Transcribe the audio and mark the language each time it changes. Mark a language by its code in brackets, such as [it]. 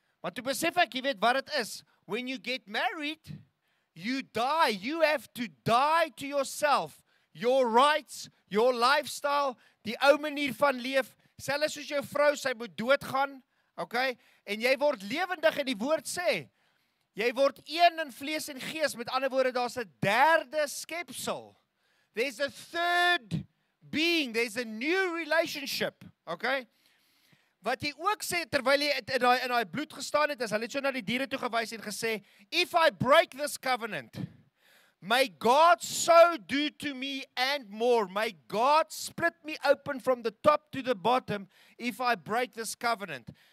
[af] Maar toe besef ek, jy weet wat het is, [en] when you get married, you die, you have to die to yourself, your rights, your lifestyle, [af] die ou manier van leef, selfs soos jou vrou, sy moet doodgaan, okay? En jy word lewendig en die woord sê, jy word een in vlees en gees, met ander woorde, daar's 'n derde skepsel. [en] There's a third being, there's a new relationship, okay? [af] Wat jy ook sê, terwyl jy in daai bloed gestaan het, is hulle het so na die diere toe gewys en gesê, [en] if I break this covenant, may God so do to me and more. May God split me open from the top to the bottom if I break this covenant.